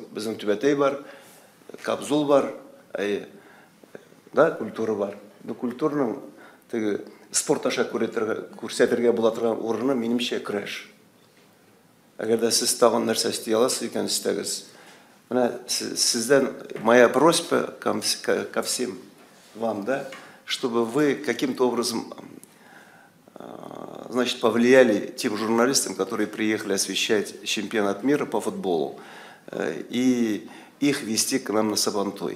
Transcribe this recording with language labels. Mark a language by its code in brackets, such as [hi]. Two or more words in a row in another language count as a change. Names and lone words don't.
[tt] Безнең Түбәтәй бар, Кабзул бар, да, культура бар. Бу культурның теге спорт аша күрсәтергә була торган урыны минемчә көрәш. Әгәр дә сез тагын нәрсә истәй аласыз икән, истәгез. Менә сездән [ru] моя просьба ко всем вам, да, чтобы вы каким-то образом, значит, повлияли тем журналистам, которые приехали освещать чемпионат мира по футболу, и их вести к нам на Сабантуй.